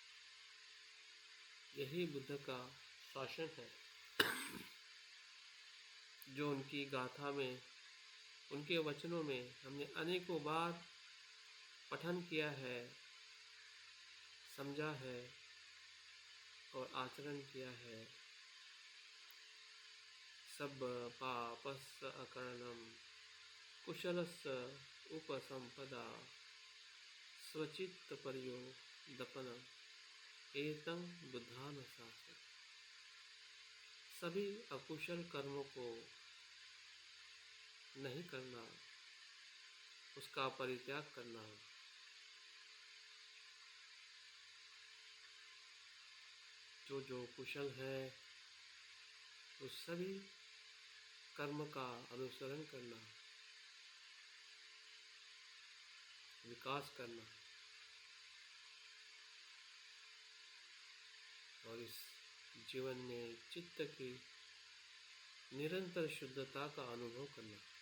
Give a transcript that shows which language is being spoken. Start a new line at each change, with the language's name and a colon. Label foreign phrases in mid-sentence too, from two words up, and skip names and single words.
Hindi: यही बुद्ध का शासन है, जो उनकी गाथा में, उनके वचनों में हमने अनेकों बार पठन किया है, समझा है और आचरण किया है।
Pali: सब पापस्य अकरणम कुशलस्य उपसंपदा स्वचित्त पर्योदपनम एतं बुद्धानुशासन।
Hindi: सभी अकुशल कर्मों को नहीं करना, उसका परित्याग करना, जो कुशल है उस सभी कर्म का अनुसरण करना, विकास करना, और इस जीवन में चित्त की निरंतर शुद्धता का अनुभव करना।